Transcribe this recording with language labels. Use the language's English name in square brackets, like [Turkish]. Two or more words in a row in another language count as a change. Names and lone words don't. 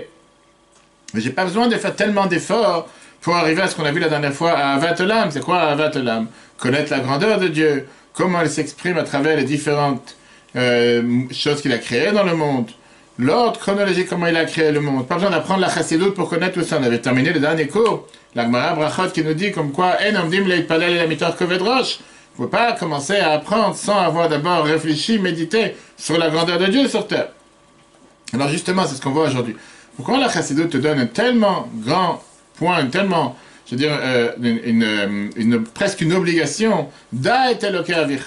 [French] Mais j'ai pas besoin de faire tellement d'efforts pour arriver à ce qu'on a vu la dernière fois à [Hebrew] אהבת עולם. [French] C'est quoi [Hebrew] אהבת עולם? [French] Connaître la grandeur de Dieu, comment elle s'exprime à travers les différentes choses qu'il a créées dans le monde, l'ordre chronologique, comment il a créé le monde. Pas besoin d'apprendre la chassidoute pour connaître tout ça. On avait terminé le dernier cours, la Gemara Brachot qui nous dit comme quoi [Hebrew] אין עומדים להתפלל אלא מתוך כובד ראש. [French] Vous ne pouvez pas commencer à apprendre sans avoir d'abord réfléchi, médité sur la grandeur de Dieu sur terre. Alors justement, c'est ce qu'on voit aujourd'hui. Pourquoi la chassidoute te donne un tellement grand point, tellement... Je veux dire, presque une obligation, [Hebrew] דע את אלוהי אביך.